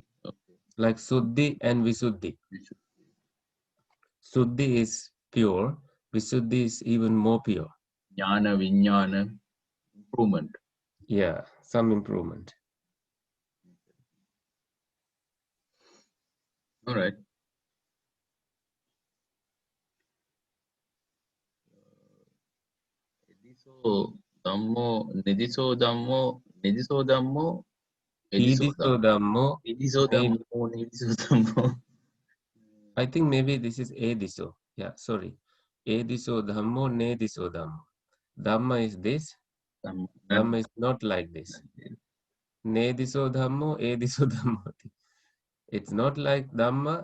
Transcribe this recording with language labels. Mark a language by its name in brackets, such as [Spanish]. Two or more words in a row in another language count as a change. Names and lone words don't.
[English] like Suddhi and Visuddhi. Suddhi is pure, Visuddhi is even more pure. Jnana, Vijnana, improvement. Yeah, some improvement. All right. [Pali] Ediso Dhammo, Nediso Dhammo, Nediso Dhammo, Ediso Idiso Dhammo. Ediso Dhammo, Nediso Dhammo. [English] I think maybe this is Ediso. Yeah, sorry. [Pali] Ediso Dhammo, Nediso Dhammo. [English] Dhamma is this. Dhamma is not like this. [Pali] Nediso Dhammo, Ediso Dhammo. [English] It's not like Dhamma.